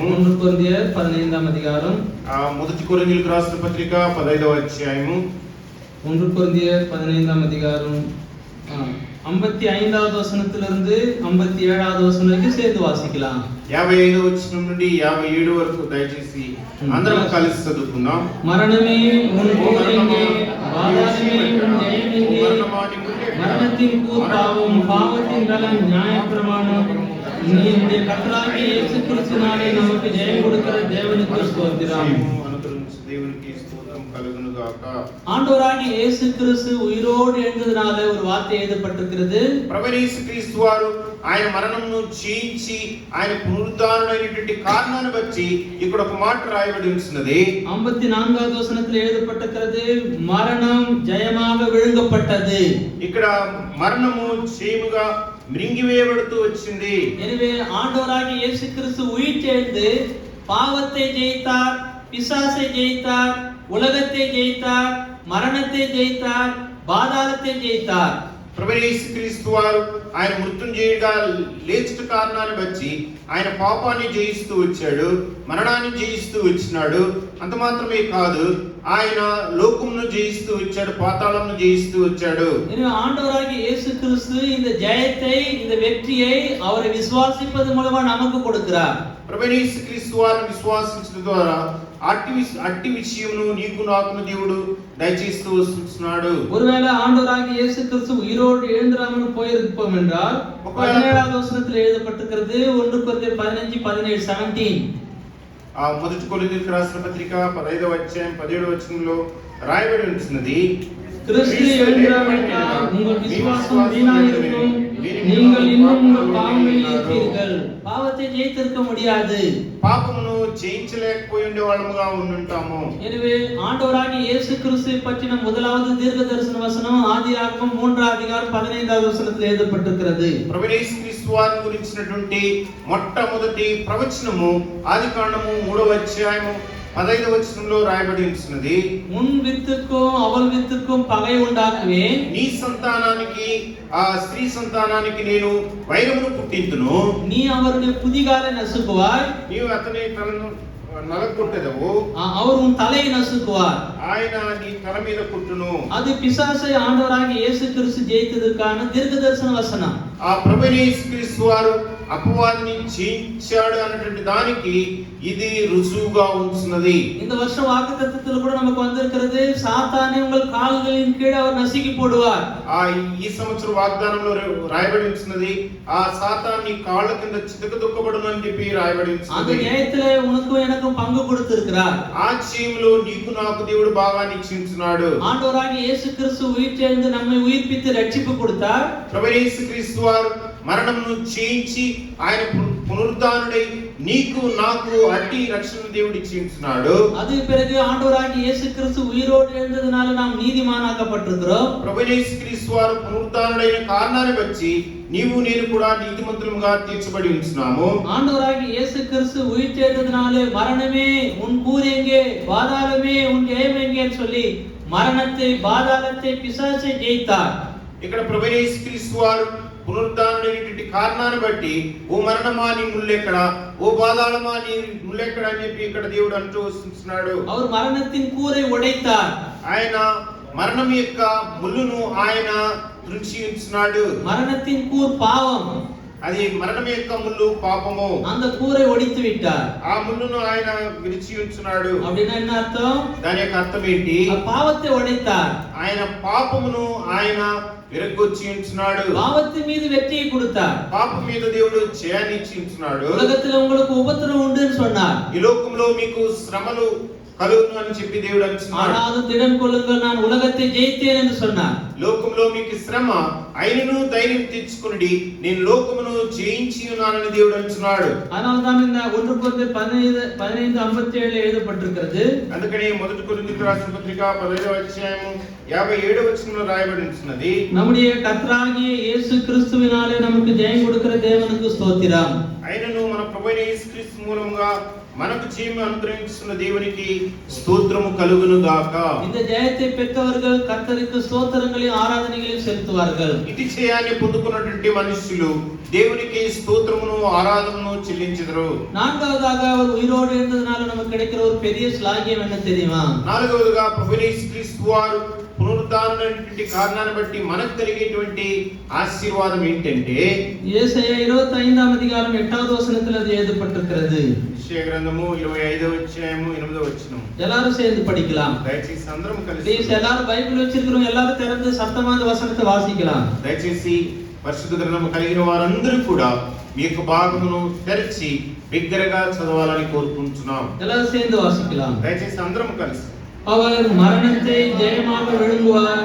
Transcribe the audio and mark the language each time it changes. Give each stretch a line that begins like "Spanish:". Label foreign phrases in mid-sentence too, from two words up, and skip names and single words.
Telugu: 1 కొరింథీయుల 15వ అధికారం. మొదటి కొరింథీయులకు రాసిన పత్రిక 15వ అధ్యాయము. 1 కొరింథీయుల 15వ అధికారం
Tamil: 55வது வசனத்திலிருந்து 57வது வசனம் வரைக்கும் சேர்த்து வாசிக்கலாம்.
Telugu: 55వ వచనం నుండి 57 వరకు దయచేసి అందరం కలిసి చదువుకుందాం.
Tamil: மரணமே உன் போர் எங்கே, பாதாளமே உன் ஜெயம் எங்கே, மரணத்தின் கூர் பாவம், பாவத்தின் பலன் நியாயப்பிரமாணம், நீ நம்முடைய கர்த்தராகிய இயேசு கிறிஸ்துவினாலே நமக்கு ஜெயம் கொடுக்கிற தேவனுக்கு ஸ்தோத்திரம்.
Telugu: దేవునికి స్తోత్రం కలుగును గాక.
Tamil: ஆண்டவராகிய இயேசு கிறிஸ்து உயிரோடு எழுந்ததனால ஒரு வார்த்தை எழுதப்பட்டிருக்கிறது.
Telugu: ప్రభు యేసుక్రీస్తు వారు ఆయన మరణమును జయించి ఆయన పునరుద్ధానుడైనటువంటి కారణాన్ని బట్టి ఇక్కడ ఒక మాట రాయబడి ఉన్నది.
Tamil: 54வது வசனத்தில் எழுதப்பட்டிருக்கிறது, மரணம் ஜெயமாக விழுங்கப்பட்டது.
Telugu: ఇక్కడ మరణము జయముగా మింగివేయబడుతూ వచ్చింది.
Tamil: எனவே ஆண்டவராகிய இயேசு கிறிஸ்து உயிர்த்தெழுந்து பாவத்தை ஜெயித்தார், பிசாசை ஜெயித்தார், உலகத்தை ஜெயித்தார், மரணத்தை ஜெயித்தார், பாதாளத்தை ஜெயித்தார்.
Telugu: ప్రభు యేసుక్రీస్తు వారు ఆయన మృత్యుంజయుడిగా లేచిన కారణాన్ని బట్టి ఆయన పాపాన్ని జయిస్తూ వచ్చాడు, మరణాన్ని జయిస్తూ వచ్చినాడు. అంత మాత్రమే కాదు, ఆయన లోకమును జయిస్తూ వచ్చాడు, పాతాళమును జయిస్తూ వచ్చాడు.
Tamil: எனவே ஆண்டவராகிய இயேசு கிறிஸ்து இந்த ஜெயத்தை, இந்த வெற்றியை அவரை விசுவாசிப்பது மூலமா நமக்கு கொடுக்கிறார்.
Telugu: ప్రభు యేసుక్రీస్తు వారిని విశ్వాసించడం ద్వారా అట్టి విషయమును నీకు నాకు దేవుడు దయచేస్తూ వస్తున్నాడు.
Tamil: ஒருவேளை ஆண்டவராகிய இயேசு கிறிஸ்து உயிரோடு எழுந்திராமல் போயிருப்போம் என்றால் 17வது வசனத்தில் எழுதப்பட்டிருக்கிறது, 1 கொரிந்தியர் 15:17 17.
Telugu: మొదటి కొరింథీయులకు రాసిన పత్రిక 15వ అధ్యాయం 17వ వచనంలో రాయబడి ఉన్నది,
Tamil: கிறிஸ்து எழுந்திராவிட்டால் உங்கள் விசுவாசம் வீணாயிருக்கும், நீங்கள் இன்னும் உங்கள் பாவங்களில் இருப்பீர்கள். பாவத்தை ஜெயித்திருக்க முடியாது.
Telugu: పాపమును జయించలేకపోయి ఉండే వాళ్ళముగా ఉండుంటాము.
Tamil: எனவே ஆண்டவராகிய இயேசு கிறிஸ்துவை பற்றின முதலாவது தீர்க்க தரிசன வசனம் ஆதியாகமம் 3ஆம் அதிகாரம் 15வது வசனத்தில் எழுதப்பட்டிருக்கிறது.
Telugu: ప్రభు యేసుక్రీస్తు వారిని గురించినటువంటి మొట్టమొదటి ప్రవచనము ఆదికాండము 3వ అధ్యాయము 15వ వచనంలో రాయబడి ఉన్నది.
Tamil: உன் வித்துக்கும் அவள் வித்துக்கும் பகை உண்டாக்குவேன்,
Telugu: నీ సంతానానికి ఆ స్త్రీ సంతానానికి నేను వైరమును పుట్టింతును,
Tamil: நீ அவருடைய புதிகாலை நசுக்குவாய்,
Telugu: నీవు అతని తలను నలగొట్టెదవు,
Tamil: அவர் உன் தலையை நசுக்குவார்,
Telugu: ఆయన నీ తల మీద కుట్టును.
Tamil: அது பிசாசை ஆண்டவராகிய இயேசு கிறிஸ்து ஜெயித்ததற்கான தீர்க்க தரிசன வசனம்.
Telugu: ఆ ప్రభు యేసుక్రీస్తు వారు అపవాదిని జయించాడు అన్నటువంటి దానికి ఇది రుజువుగా ఉంచున్నది.
Tamil: இந்த வருஷம் வாக்குத்தத்தத்தில் கூட நமக்கு வந்திருக்கிறது, சாத்தானை உங்கள் கால்களின் கீழே அவர் நசுக்கி போடுவார்.
Telugu: ఈ సంవత్సరం వాగ్దానంలో రాయబడి ఉంచున్నది, ఆ సాతాన్ని కాళ్ళ కింద చితకదొక్కబడును అని చెప్పి రాయబడి
Tamil: அந்த
Telugu: ఉంచున్నది.
Tamil: ஜெயத்திலே உனக்கும் எனக்கும் பங்கு கொடுத்திருக்கிறார்.
Telugu: ఆ జయంలో నీకు నాకు దేవుడు బాగా నిశ్చయించున్నాడు.
Tamil: ஆண்டவராகிய இயேசு கிறிஸ்து உயிர்த்தெழுந்து நம்மை உயிர்ப்பித்து ரட்சிப்பு கொடுத்தார்.
Telugu: ప్రభు యేసుక్రీస్తు వారు మరణమును జయించి ఆయన పునరుద్ధానుడై నీకు నాకు అట్టి రక్షణ దేవుడు ఇచ్చిస్తున్నాడు.
Tamil: அது பிறகு ஆண்டவராகிய இயேசு கிறிஸ்து உயிரோடு எழுந்ததனால நாம் நீதிமானாக்கப்பட்டிருக்கிறோம்.
Telugu: ప్రభువైన యేసుక్రీస్తు వారు పునరుద్ధానుడైన కారణాన్ని బట్టి నీవు నేను కూడా నీతిమంతులుగా తీర్చబడి ఉంటున్నాము.
Tamil: ஆண்டவராகிய இயேசு கிறிஸ்து உயிர்த்தெழுந்ததனாலே மரணமே உன் கூர் எங்கே, பாதாளமே உன் ஜெயம் எங்கேன்னு சொல்லி மரணத்தை, பாதாளத்தை, பிசாசை ஜெயித்தார்.
Telugu: ఇక్కడ ప్రభువైన యేసుక్రీస్తు వారు పునరుద్ధానుడైనటువంటి కారణాన్ని బట్టి ఓ మరణమా నీ ముల్లెక్కడ, ఓ పాతాళమా నీ ముల్లెక్కడ అని చెప్పి ఇక్కడ దేవుడు అంటూ వస్తున్నాడు.
Tamil: அவர் மரணத்தின் கூரை உடைத்தார்.
Telugu: ఆయన మరణం యొక్క ముల్లును ఆయన త్రుంచి ఉంచున్నాడు.
Tamil: மரணத்தின் கூர் பாவம்,
Telugu: అది మరణం యొక్క ముల్లు పాపము.
Tamil: அந்த கூரை ஒடித்து விட்டார்.
Telugu: ఆ ముల్లును ఆయన విరిచి ఉంచున్నాడు.
Tamil: அப்படின்னா என்ன అర్థం?
Telugu: దాని యొక్క అర్థం ఏంటి?
Tamil: பாவத்தை உடைத்தார்.
Telugu: ఆయన పాపమును ఆయన విరగొచ్చి ఉంచున్నాడు.
Tamil: பாவத்தின் மீது வெற்றியை கொடுத்தார்.
Telugu: పాపం మీద దేవుడు జయాన్ని ఇచ్చి ఉంచున్నాడు.
Tamil: உலகத்தில் உங்களுக்கு உபத்திரவம் உண்டுன்னு சொன்னார்.
Telugu: ఈ లోకంలో మీకు శ్రమలు కలుగును అని చెప్పి దేవుడు అంటున్నాడు.
Tamil: ஆனாலும் திடன் கொள்ளுங்கள், நான் உலகத்தை ஜெயித்தேன் என்று சொன்னார்.
Telugu: లోకంలో మీకు శ్రమ అయినను ధైర్యం తెచ్చుకొనుడి, నేను లోకమును జయించి ఉన్నానని దేవుడు అంటున్నాడు.
Tamil: அதனால தான் இந்த 1 கொரிந்தியர் 15:57 எழுதப்பட்டிருக்கிறது.
Telugu: అందుకని మొదటి కొరింథీయులకు రాసిన పత్రిక 15వ అధ్యాయము 57వ వచనంలో రాయబడి ఉంటున్నది.
Tamil: நம்முடைய கர்த்தராகிய இயேசு கிறிஸ்துவினாலே நமக்கு ஜெயம் கொடுக்கிற தேவனுக்கு ஸ்தோத்திரம்.
Telugu: అయినను మన ప్రభువైన యేసుక్రీస్తు మూలంగా మనకు జయం అనుగ్రహించిన దేవునికి స్తోత్రము కలుగును గాక.
Tamil: இந்த ஜெயத்தை பெற்றவர்கள் கர்த்தருக்கு ஸ்தோத்திரங்களையும் ஆராதனைகளையும் செலுத்துவார்கள்.
Telugu: ఇది జయాన్ని పొందుకున్నటువంటి మనుషులు దేవునికి స్తోత్రమును ఆరాధనను చెల్లించెదరు.
Tamil: நான்காவதாக அவர் உயிரோடு இருந்ததனால நமக்கு கிடைக்கிற ஒரு பெரிய ஸ்லாகியம் என்ன தெரியுமா?
Telugu: నాలుగవదిగా ప్రభువైన యేసుక్రీస్తు వారు పునరుద్ధానమైనటువంటి కారణాన్ని బట్టి మనకు కలిగేటువంటి ఆశీర్వాదం ఏంటంటే యేసయ్య 25వ అధ్యాయం 8వ వచనத்தில்
Tamil: அது எழுதப்பட்டிருக்கிறது.
Telugu: యెషయా గ్రంథము 25వ అధ్యాయము 8వ వచనం.
Tamil: எல்லாரும் சேர்ந்து படிக்கலாம்.
Telugu: దయచేసి అందరం కలిసి
Tamil: ப்ளீஸ் எல்லாரும் பைபிள் வச்சிருக்கிறவங்க எல்லாரும் திறந்து சத்தமா அந்த வசனத்தை வாசிக்கலாம்.
Telugu: దయచేసి పరిశుద్ధ గ్రంథము కలిగిన వారందరూ కూడా మీ యొక్క భాగమును తెరిచి బిగ్గరగా చదవాలని కోరుకుంటున్నాం.
Tamil: எல்லாரும் சேர்ந்து வாசிக்கலாம்.
Telugu: దయచేసి అందరం కలిసి
Tamil: அவர் மரணத்தை ஜெயமாக விழுங்குவார்.